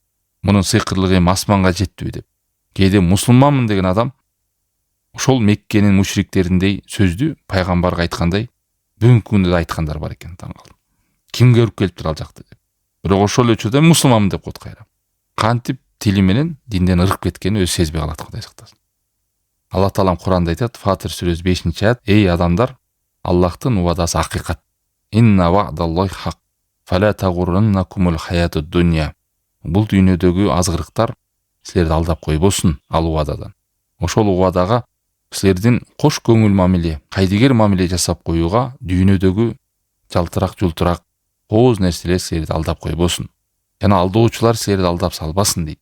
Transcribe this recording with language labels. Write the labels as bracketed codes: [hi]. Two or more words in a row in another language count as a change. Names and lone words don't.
[ky] Мунун сыйкырлыгы эми асманга жеттүбү деп. Кээде мусулманмын деген адам ошол Меккенин мушриктериндей сөздү пайгамбарга айткандай бүгүнкү күндө да айткандар бар экен, таң калдым. Ким көрүп келиптир ал жакты деп. Бирок ошол учурда мусулманмын деп коет кайра. Кантип тили менен динден ырып кеткени өзү сезбей калат, Кудай сактасын. Алла таалам Куранда айтат, Фатир сүрөсү 5-аят: "Эй адамдар, Аллахтын убадасы акыйкат. [ar] إن وعد الله حق. فلا تغرنكم الحياة الدنيا." [ky] Бул дүйнөдөгү азгырыктар силерди алдап койбосун ал убададан. Ошол убадага силердин кош көңүл мамиле, кайдыгер мамиле жасап коюуга дүйнөдөгү жалтырак жултурак Ооз нерселер силерди алдап койбосун. Жана алдоочулар силерди алдап салбасын дейт.